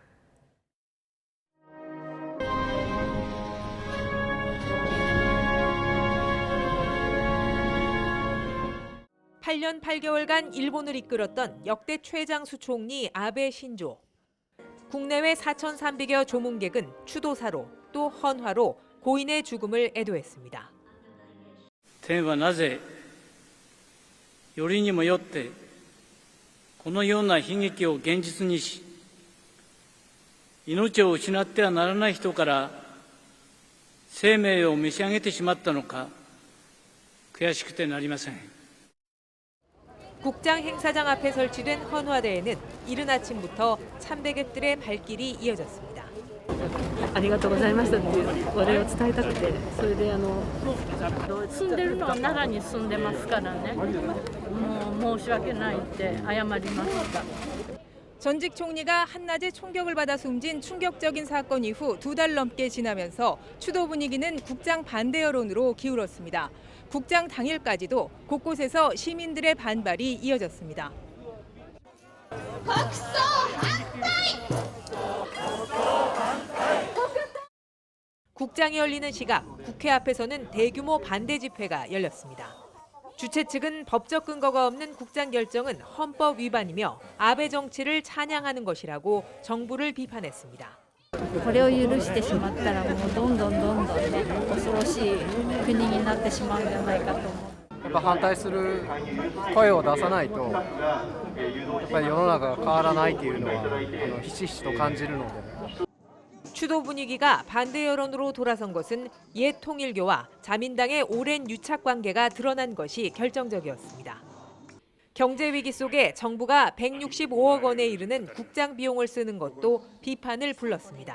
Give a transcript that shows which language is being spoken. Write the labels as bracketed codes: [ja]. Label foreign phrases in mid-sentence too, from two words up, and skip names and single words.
[ko] 8년 8개월간 일본을 이끌었던 역대 최장수 총리 아베 신조. 국내외 4,300여 조문객은 추도사로 또 헌화로 고인의 죽음을 애도했습니다. [ja] 天はなぜよりにもよってこのような悲劇を現実にし、命を失ってはならない人から生命を召し上げてしまったのか、悔しくてなりません。 [ko] 국장 행사장 앞에 설치된 헌화대에는 이른 아침부터 참배객들의 발길이 이어졌습니다. [ja] ありがとうございましたっていうお礼を伝えたくて、それで住んでるのは奈良に住んでますからね、もう申し訳ないって謝りました。 [ko] 전직 총리가 한낮에 총격을 받아 숨진 충격적인 사건 이후 2달 넘게 지나면서 추도 분위기는 국장 반대 여론으로 기울었습니다. 국장 당일까지도 곳곳에서 시민들의 반발이 이어졌습니다. 국장이 열리는 시각, 국회 앞에서는 대규모 반대 집회가 열렸습니다. 주최 측은 법적 근거가 없는 국장 결정은 헌법 위반이며 아베 정치를 찬양하는 것이라고 정부를 비판했습니다. [ja] これを許してしまったらもうどんどんね、恐ろしい国になってしまうんじゃないかと思う。やっぱ反対する声を出さないと、やっぱり世の中が変わらないというのはひしひしと感じるので。 [ko] 추도 분위기가 반대 여론으로 돌아선 것은 옛 통일교와 자민당의 오랜 유착 관계가 드러난 것이 결정적이었습니다. 경제 위기 속에 정부가 165억 원에 이르는 국장 비용을 쓰는 것도 비판을 불렀습니다.